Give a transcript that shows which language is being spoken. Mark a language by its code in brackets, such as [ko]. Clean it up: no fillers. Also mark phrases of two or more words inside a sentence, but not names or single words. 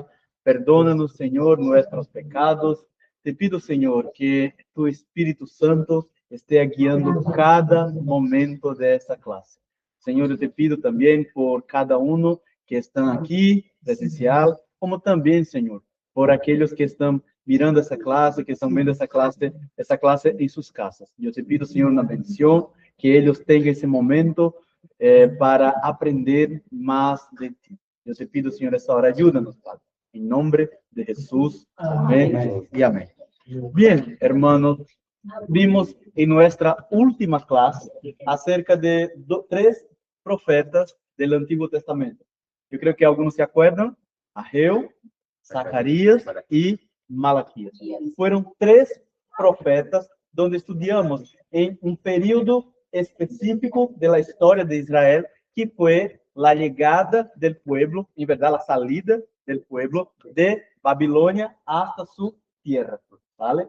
[es] Perdónanos, Señor, nuestros pecados. Te pido, Señor, que tu Espíritu Santo esté guiando cada momento de esta clase. Señor, yo te pido también por cada uno que están aquí, presencial, como también, Señor, por aquellos que están mirando [pt] essa classe, que estão vendo essa classe em suas casas. Eu te pido, Senhor, uma bendição, que eles tenham esse momento para aprender mais de ti. Eu te pido, Senhor, essa hora, ajuda-nos, Padre. Em nome de Jesus. Amém e amém. [es] Bien, hermanos, [pt] vimos em nossa última classe acerca de três profetas do Antigo Testamento. Eu creio que alguns se acordam: Ageu, Zacarias e Malaquias. [es] Fueron tres profetas donde estudiamos en un periodo específico de la historia de Israel, que fue la llegada del pueblo, en verdad la salida del pueblo de Babilonia hasta su tierra, ¿vale?